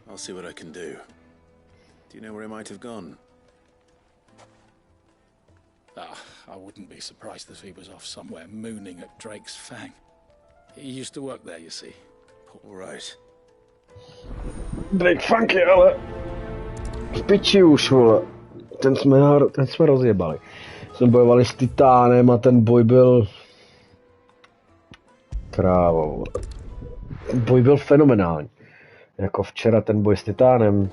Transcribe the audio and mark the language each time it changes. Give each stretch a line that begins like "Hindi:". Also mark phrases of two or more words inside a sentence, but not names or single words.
English: I'll see what I can do. Do you know where he might have gone? I wouldn't be surprised if he was off somewhere mooning at Drake's Fang. He used to work there, you see. All right.
Czech: Drake Fang je ale v piči už, vole. Ten jsme rozjebali. Jsme bojovali s Titánem a ten boj byl... Krávo. Ten boj byl fenomenální. Jako včera ten boj s Titánem.